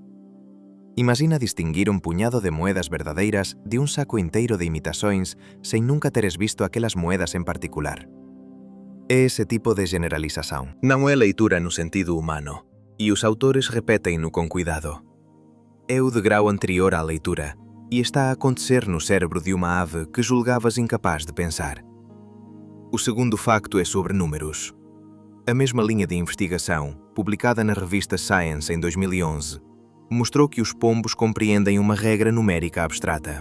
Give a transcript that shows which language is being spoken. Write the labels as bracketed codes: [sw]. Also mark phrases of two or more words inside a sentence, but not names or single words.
[gl] Imagina distinguir un puñado de moedas verdadeiras de un saco inteiro de imitacións sen nunca teres visto aquelas moedas en particular. É ese tipo de generalización. Non é leitura no sentido humano, e os autores repétenno con cuidado. [pt] É o de grau anterior á leitura, e está a acontecer no cérebro de uma ave que julgavas incapaz de pensar. O segundo facto é sobre números. A mesma linha de investigação, publicada na revista Science em 2011, mostrou que os pombos compreendem uma regra numérica abstrata.